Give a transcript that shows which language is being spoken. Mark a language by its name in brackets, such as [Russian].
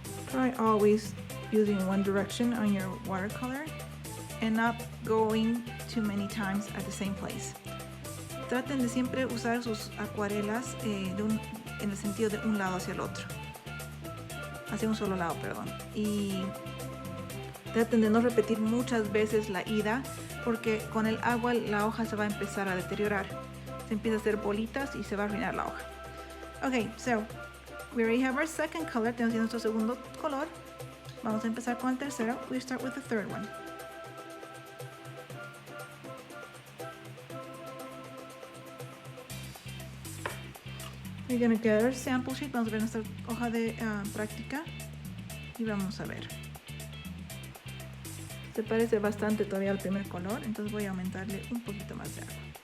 [English] Try always using one direction on your watercolor and not going too many times at the same place. [Spanish] Traten de siempre usar sus acuarelas en el sentido de un lado hacia el otro. Hacia un solo lado, perdón. Y traten de no repetir muchas veces la ida, porque con el agua la hoja se va a empezar a deteriorar. Se empieza a hacer bolitas y se va a arruinar la hoja. [English] Okay, so we already have our second color. [Spanish] Tenemos nuestro segundo color. Vamos a empezar con el tercero. [English] We start with the third one. We're going to get our sample sheet. [Spanish] Vamos a ver nuestra hoja de práctica y vamos a ver. Se parece bastante todavía al primer color, entonces voy a aumentarle un poquito más de agua.